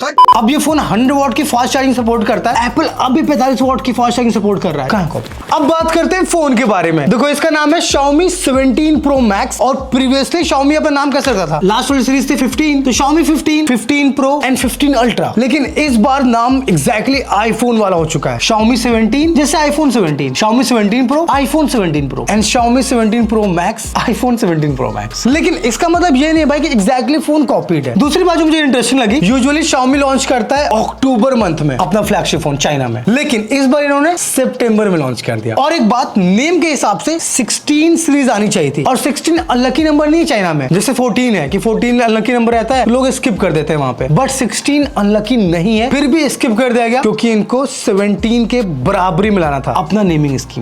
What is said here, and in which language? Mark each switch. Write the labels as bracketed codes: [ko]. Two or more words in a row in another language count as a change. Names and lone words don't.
[hi] अब ये फोन 100 वॉट की [en] fast charging support [hi] करता है। एप्पल अभी 45 वॉट की [en] fast charging support [hi] कर रहा है। कहां कॉपी। अब बात करते हैं फोन के बारे में। देखो इसका नाम है Xiaomi 17 Pro Max और प्रीवियसली Xiaomi अपना नाम कैसे रखा था, लास्ट वाली सीरीज थी 15, तो Xiaomi 15, 15 Pro एंड 15 Ultra। लेकिन इस बार नाम एग्जैक्टली आईफोन वाला हो चुका है। Xiaomi 17 जैसे iPhone 17, Xiaomi 17 Pro, iPhone 17 Pro एंड Xiaomi 17 Pro Max, iPhone 17 Pro Max। लेकिन इसका मतलब ये नहीं है भाई कि [en] exactly phone copied [hi] है। दूसरी बात जो मुझे इंटरेस्टिंग लगी, यूजुअली Xiaomi लॉन्च करता है [en] October month [hi] में अपना [en] flagship phone [hi] चाइना में, लेकिन इस बार इन्होंने सितंबर में लॉन्च कर दिया। और एक बात, नेम के हिसाब से 16 सीरीज आनी चाहिए थी और 16 [en] unlucky number [hi] नहीं चाइना में, जैसे 14 है कि 14 [en] unlucky number [hi] रहता है, लोग स्किप कर देते हैं वहां पे, [en] but 16 unlucky [hi] नहीं है, फिर भी स्किप कर दिया गया क्योंकि इनको 17 के बराबरी मिलाना था अपना [en] naming scheme.